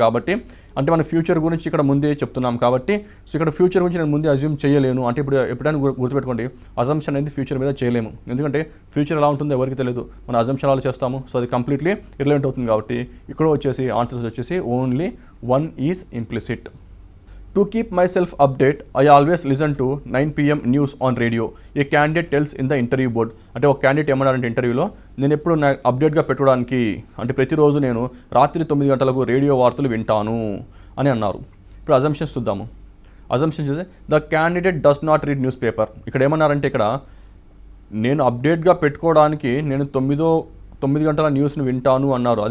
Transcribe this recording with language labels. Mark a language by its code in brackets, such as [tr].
[te] కాబట్టి అంటే మన ఫ్యూచర్ గురించి ఇక్కడ ముందే చెప్తున్నాం కాబట్టి, సో ఇక్కడ ఫ్యూచర్ గురించి నేను ముందే అజ్యూమ్ చేయలేను. అంటే ఇప్పుడు ఎప్పుడైనా గుర్తుపెట్టుకోండి, అజంప్షన్ అనేది ఫ్యూచర్ మీద చేయలేము, ఎందుకంటే ఫ్యూచర్ ఎలా ఉంటుందో ఎవరికి తెలియదు, మన అజంప్షన్ అలా చేస్తాము. సో అది కంప్లీట్లీ ఇర్రెలెవెంట్ అవుతుంది. కాబట్టి ఇక్కడ వచ్చేసి ఆన్సర్స్ వచ్చేసి [en] Only 1 is implicit. To keep myself update, I always listen to 9 PM news on radio. A candidate tells in the interview board. [te] అంటే ఒక క్యాండిడేట్ ఏమన్నారంటే ఇంటర్వ్యూలో, నేను ఎప్పుడు నా అప్డేట్గా పెట్టుకోవడానికి అంటే ప్రతిరోజు నేను రాత్రి 9 గంటలకు రేడియో వార్తలు వింటాను అని అన్నారు. ఇప్పుడు అజంప్షన్స్ చూద్దాము. అజంప్షన్ చూస్తే [en] The candidate does not read newspaper. [te] ఇక్కడ ఏమన్నారంటే ఇక్కడ నేను అప్డేట్గా పెట్టుకోవడానికి నేను 9 గంటల న్యూస్ని వింటాను అన్నారు.